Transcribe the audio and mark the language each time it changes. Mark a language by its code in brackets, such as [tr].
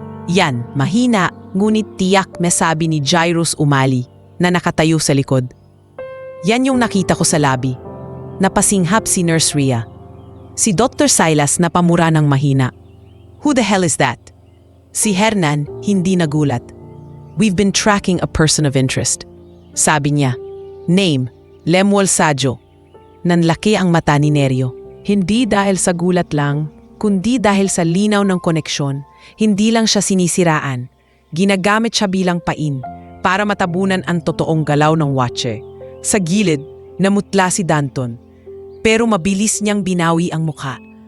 [tl] Yan, mahina, ngunit tiyak may sabi ni Jairus Umali na nakatayo sa likod. Yan yung nakita ko sa lobby. Napasinghap si Nurse Rhea. Si Dr. Silas na pamura ng mahina. [en] Who the hell is that? [tl] Si Hernan hindi nagulat. [en] We've been tracking a person of interest. [tl] Sabi niya. Name, Lemuel Sajo. Nanlaki ang mata ni Neryo. Hindi dahil sa gulat lang, kundi dahil sa linaw ng koneksyon. Hindi lang siya sinisiraan. Ginagamit siya bilang pain para matabunan ang totoong galaw ng watcher. Sa gilid, namutla si Danton. Pero mabilis niyang binawi ang mukha.